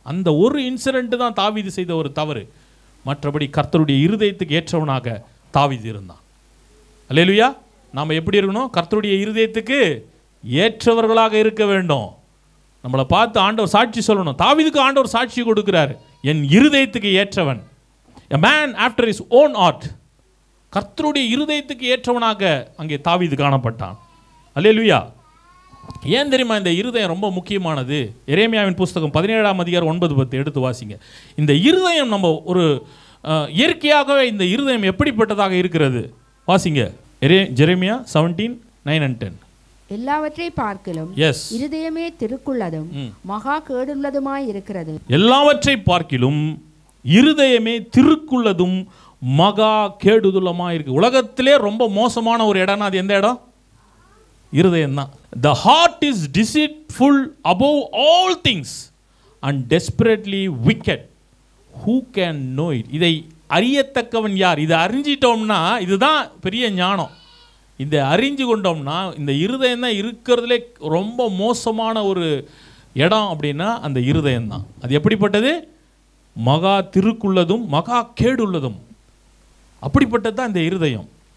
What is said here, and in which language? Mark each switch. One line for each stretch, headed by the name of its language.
Tamil: அந்த ஒரு இன்சிடென்ட் தான் தாவீது செய்த ஒரு தவறு. மற்றபடி கர்த்தருடைய இருதயத்துக்கு ஏற்றவனாக தாவீது இருந்தான். அல்லேலூயா. நாம் எப்படி இருக்கணும்? கர்த்தருடைய இருதயத்துக்கு ஏற்றவர்களாக இருக்க வேண்டும். நம்மளை பார்த்து ஆண்டவர் சாட்சி சொல்லணும். தாவீதுக்கு ஆண்டவர் சாட்சி கொடுக்கிறார், என் இருதயத்துக்கு ஏற்றவன்.
English: a man after his own heart.
Tamil: கர்த்தருடைய இருதயத்துக்கு ஏற்றவனாக அங்கே தாவீது காணப்பட்டான். அல்லேலூயா. ஏன் தெரியுமா இந்த இருதயம் ரொம்ப முக்கியமானது? எரேமியாவின் புஸ்தகம் 17:9-10 எடுத்து வாசிங்க. இந்த இருதயம் நம்ம ஒரு இயற்கையாகவே இந்த இருதயம் எப்படிப்பட்டதாக இருக்கிறது வாசிங்க. ஜெரேமியா 17:9-10. எல்லாவற்றை பார்க்கிலும் இருதயமே திருக்குள்ளதும் மகா கேடுள்ளதுமாய் இருக்கிறது. எல்லாவற்றை பார்க்கிலும் இருதயமே திருக்குள்ளதும் மகா கேடுதுள்ளமாய் இருக்கு. உலகத்திலே ரொம்ப மோசமான ஒரு இடம்னா அது எந்த இடம்? இருதயம் தான்.
English: The heart is deceitful above all things and desperately wicked. Who can know it?
Tamil: இதை அறியத்தக்கவன் யார்? இதை அறிஞ்சிட்டோம்னா இதுதான் பெரிய ஞானம். இதை அறிஞ்சு கொண்டோம்னா இந்த இருதயம் தான் இருக்கிறதுலே ரொம்ப மோசமான ஒரு இடம் அப்படின்னா அந்த இருதயம் தான். அது எப்படிப்பட்டது? மகா திருக்குள்ளதும் மகா கேடுள்ளதும். அப்படிப்பட்டது தான் இந்த இருதயம்.